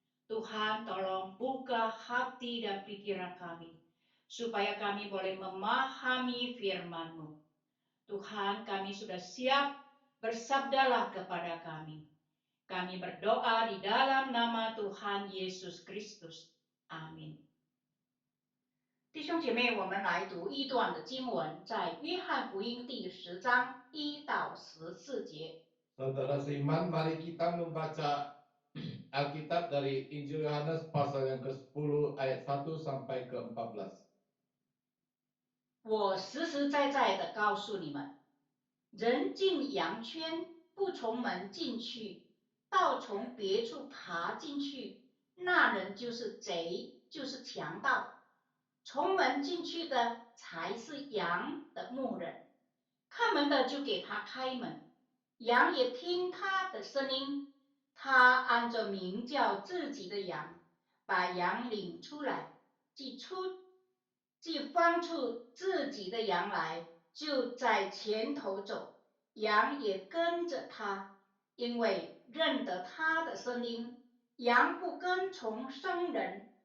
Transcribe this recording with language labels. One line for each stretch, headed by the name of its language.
Indonesian: Tuhan, tolong buka hati dan pikiran kami, supaya kami boleh memahami firman-Mu. Tuhan, kami sudah siap, bersabdalah kepada kami. Kami berdoa di dalam nama Tuhan Yesus Kristus. Amin.
Chinese: 弟兄姐妹，我们来读一段的经文，在约翰福音第10章1到14节。
Indonesian: Saudara seiman, mari kita membaca Alkitab dari Injil Yohanes pasal yang ke-10 ayat 1 sampai ke-14.
Chinese: 我实实在在的告诉你们，人进羊圈，不从门进去，倒从别处爬进去，那人就是贼，就是强盗。从门进去的才是羊的牧人，看门的就给他开门，羊也听他的声音，他按着名叫自己的羊，把羊领出来，既放出自己的羊来，就在前头走，羊也跟着他，因为认得他的声音。羊不跟从生人，